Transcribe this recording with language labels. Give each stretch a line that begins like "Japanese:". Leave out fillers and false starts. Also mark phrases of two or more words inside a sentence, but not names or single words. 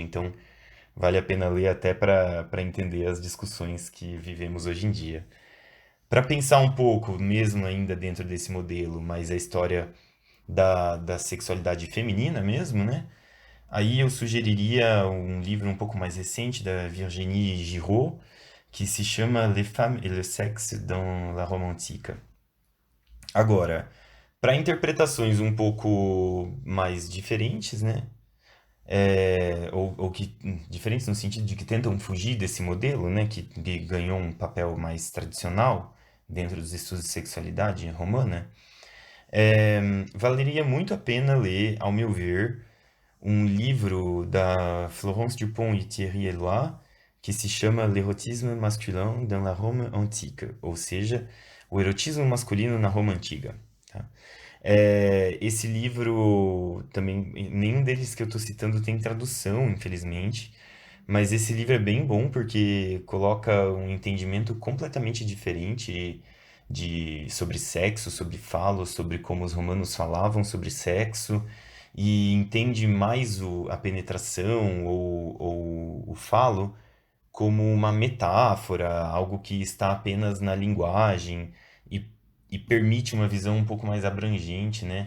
Portuguese: Então, vale a pena ler até para entender as discussões que vivemos hoje em dia. Para pensar um pouco, mesmo ainda dentro desse modelo, mas a história da sexualidade feminina mesmo, né? Aí eu sugeriria um livro um pouco mais recente da Virginie Giraud, que se chama Les femmes et le sexe dans la Rome antique. Agora, para interpretações um pouco mais diferentes, né? ou que diferentes no sentido de que tentam fugir desse modelo, né, que ganhou um papel mais tradicional dentro dos estudos de sexualidade romana. Valeria muito a pena ler, ao meu ver, um livro da Florence Dupont e Thierry Eloy, que se chama L'érotisme masculin dans la Rome antique, ou seja, o erotismo masculino na Roma antiga. Tá? Esse livro também, nenhum deles que eu estou citando tem tradução, infelizmente, mas esse livro é bem bom porque coloca um entendimento completamente diferente sobre sexo, sobre falo, sobre como os romanos falavam sobre sexo, e entende mais a penetração ou o falo como uma metáfora, algo que está apenas na linguagem e, e permite uma visão um pouco mais abrangente, né?